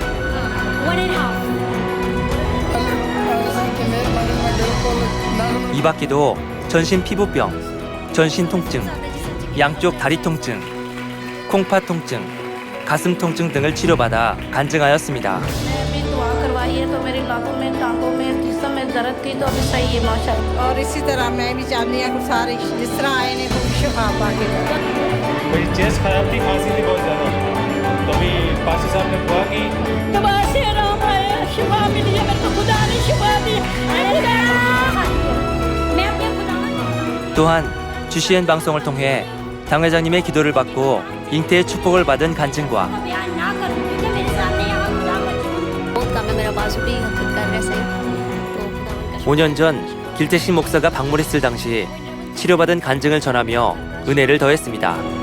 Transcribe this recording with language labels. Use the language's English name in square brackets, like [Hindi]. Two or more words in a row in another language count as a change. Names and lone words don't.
[Korean] 이 밖에도 전신 피부병, 전신 통증, 양쪽 다리 통증, 콩팥 통증, 가슴 통증 등을 치료받아 간증하였습니다. [Urdu] میری چیسٹ خراب تھی، کھانسی تھی بہت زیادہ، تو ابھی پاسٹر صاحب نے دعا کی. [Korean] 또한 GCN 방송을 통해 당회장님의 기도를 받고 잉태의 축복을 받은 간증과 5년 전 길태식 목사가 방문했을 당시 치료받은 간증을 전하며 은혜를 더했습니다.